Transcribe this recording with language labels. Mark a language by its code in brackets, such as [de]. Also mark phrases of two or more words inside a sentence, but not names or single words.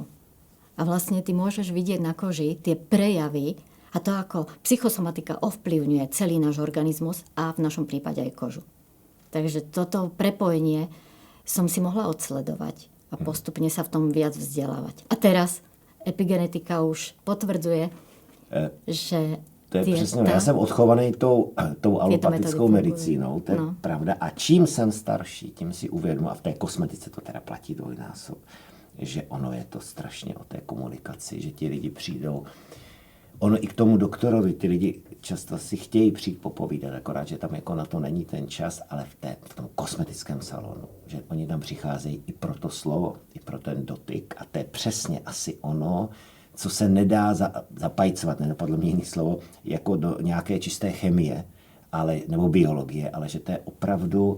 [sk] A vlastne ty môžeš vidieť na koži tie prejavy a to, ako psychosomatika ovplyvňuje celý náš organizmus a v našom prípade aj kožu. Takže toto prepojenie som si mohla odsledovať a postupne sa v tom viac vzdelávať. A teraz epigenetika už potvrdzuje, že... [cs] To je přesně, já jsem odchovaný tou alopatickou medicínou, to je pravda. A čím jsem starší, tím si uvědomuji, a v té kosmetice to teda platí dvojnásob, že ono je to strašně o té komunikaci, že ti lidi přijdou. Ono i k tomu doktorovi, ty lidi často si chtějí přijít popovídat, akorát, že tam jako na to není ten čas, ale v tom kosmetickém salonu, že oni tam přicházejí i pro to slovo, i pro ten dotyk a to je přesně asi ono, co se nedá zapajcovat, nenapadlo mě jiné slovo, jako do nějaké čisté chemie, nebo biologie, ale že to je opravdu...